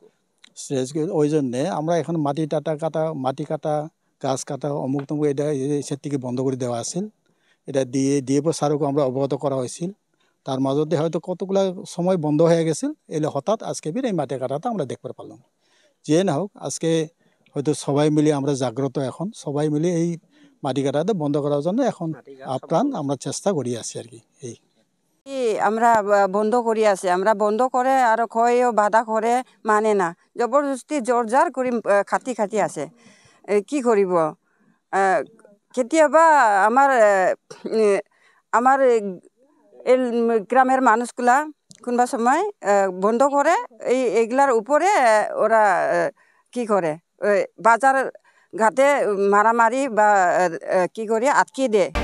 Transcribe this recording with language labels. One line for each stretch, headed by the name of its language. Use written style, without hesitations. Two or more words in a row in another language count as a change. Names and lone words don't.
Bangla: ওই জন্যে আমরা এখন মাটি কাটা গাছ কাটা অমুক তমুক এটা এসের থেকে বন্ধ করে দেওয়া আছিল এটা দিয়ে স্যারকে আমরা অবগত করা হয়েছিল তার মাঝে হয়তো কতগুলা সময় বন্ধ হয়ে গেছিল এলে হঠাৎ আজকে এই মাটি কাটাটা আমরা দেখতে পারলাম যে না হোক আজকে হয়তো সবাই মিলে আমরা জাগ্রত এখন সবাই মিলে এই মাটি কাটাটা বন্ধ করার জন্য এখন আপ্রাণ আমরা চেষ্টা করি আছি আর কি এই আমরা বন্ধ করি আছে আমরা বন্ধ করে আর কয়ও বাধা করে মানে না জবরদস্তি জোরজার করে খাটি আছে
Assamese: কি কৰিব কেতিয়াবা
Bangla: আমার এই গ্রামের মানুষগুলা কোনবা সময় বন্ধ করে এইগুলার উপরে ওরা কি করে বাজার ঘাটে মারামারি বা কি করে আটকে দেয়